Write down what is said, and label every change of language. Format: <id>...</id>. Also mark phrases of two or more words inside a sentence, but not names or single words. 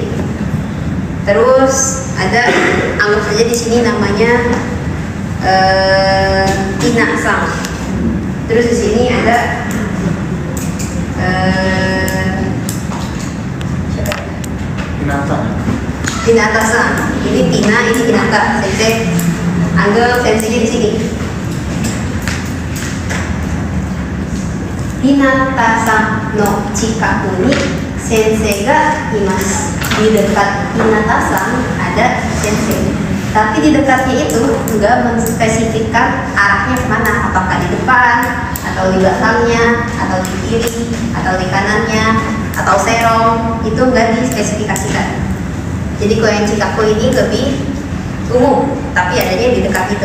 <id>Terus ada, anggap saja di sini namanya Tina-san. Terus di sini ada Hinata-san. Ini Tina, ini Hinata. Sensei anggap sensei di sini.</id> <ja>Hinata-sanの近くに先生がいます.</ja> <id>Di dekat Hinata-san ada sensei. Tapi di dekatnya itu enggak menspesifikkan arahnya kemana. Apakah di depan, atau di belakangnya, atau di kiri, atau di kanannya, atau serong. Itu enggak dispesifikasikan. Jadi kalau yang Chikaku ini lebih umum, tapi adanya di dekat itu.</id>